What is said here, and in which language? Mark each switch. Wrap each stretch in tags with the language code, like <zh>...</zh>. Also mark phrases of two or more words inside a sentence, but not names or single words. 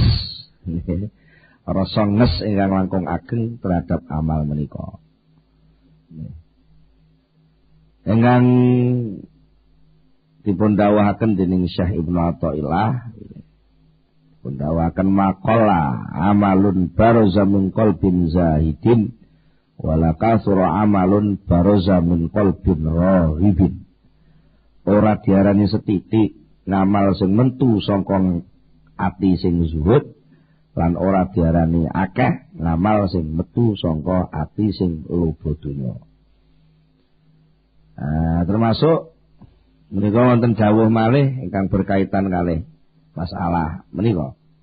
<jv>Rasa nges ingkang langkung ageng terhadap amal menika. Ingkang dipun dawuhaken dening Syekh Ibnu Athaillah, dipun dawuhaken</jv> <ar>ما قل عمل برز من قلب زاهد ولا كثر عمل برز من قلب راغب.</ar> <jv>Ora diarani setitik ngamal sing mentu saka ati sing zuhud lan ora diarani akeh ngamal sing metu saka ati sing loba donya. Termasuk menika wonten dawuh malih ingkang berkaitan kalih masalah menika.</jv>